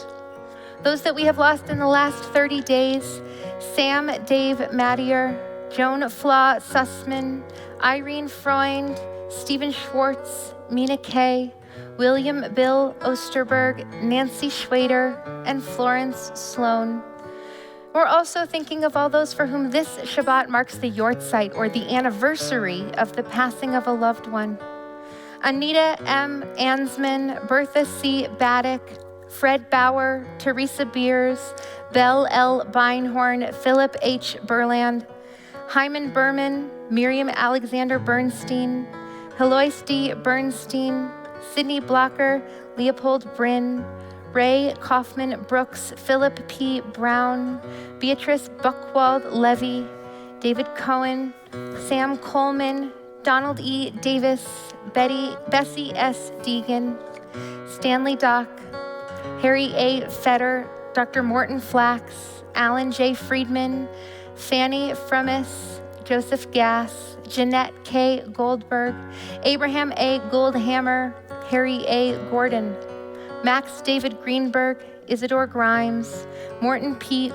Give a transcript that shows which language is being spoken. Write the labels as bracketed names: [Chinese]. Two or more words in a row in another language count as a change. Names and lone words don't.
[English] Those that we have lost in the last 30 days, Sam Dave Mattier, Joan Flaw Sussman, Irene Freund, Stephen Schwartz, Mina Kay, William Bill Osterberg, Nancy Schwader, and Florence Sloan. We're also thinking of all those for whom this Shabbat marks the Yortzeit, or the anniversary of the passing of a loved one. Anita M. Ansman, Bertha C. Baddock, Fred Bauer, Teresa Beers, Belle L. Beinhorn, Philip H. Burland, Hyman Berman, Miriam Alexander Bernstein, Heloise D. Bernstein, Sydney Blocker, Leopold Bryn, Ray Kaufman Brooks, Philip P. Brown, Beatrice Buchwald Levy, David Cohen, Sam Coleman, Donald E. Davis, Bessie S. Deegan, Stanley Dock, Harry A. Fetter, Dr. Morton Flax, Alan J. Friedman, Fanny Frumis, Joseph Gass, Jeanette K. Goldberg, Abraham A. Goldhammer, Harry A. Gordon, Max David Greenberg, Isidore Grimes, Morton P.